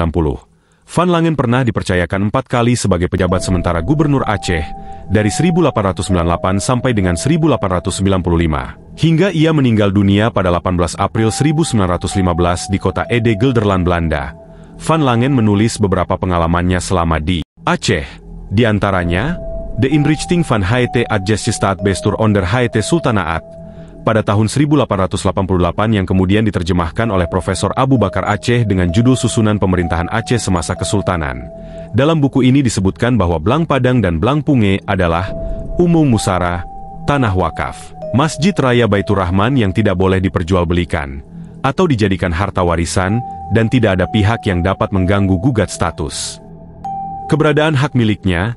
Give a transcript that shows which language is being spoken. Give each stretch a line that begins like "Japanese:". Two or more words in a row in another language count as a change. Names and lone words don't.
Indonesian: Van Langen pernah dipercayakan 4 kali sebagai pejabat sementara gubernur Aceh, dari 1898 sampai dengan 1895, hingga ia meninggal dunia pada 18 April 1915 di kota Ede Gelderland, Belanda. Van Langen menulis beberapa pengalamannya selama di Aceh, di antaranya De Inrichting van het Adjestistaat Bestur onder het Sultanaat, pada tahun 1888 yang kemudian diterjemahkan oleh Profesor Abu Bakar Aceh dengan judul Susunan Pemerintahan Aceh Semasa Kesultanan. Dalam buku ini disebutkan bahwa Blang Padang dan Blang Punge adalah umum musara, tanah wakaf, Masjid Raya Baitur Rahman yang tidak boleh diperjualbelikan atau dijadikan harta warisan, dan tidak ada pihak yang dapat mengganggu gugat status keberadaan hak miliknya.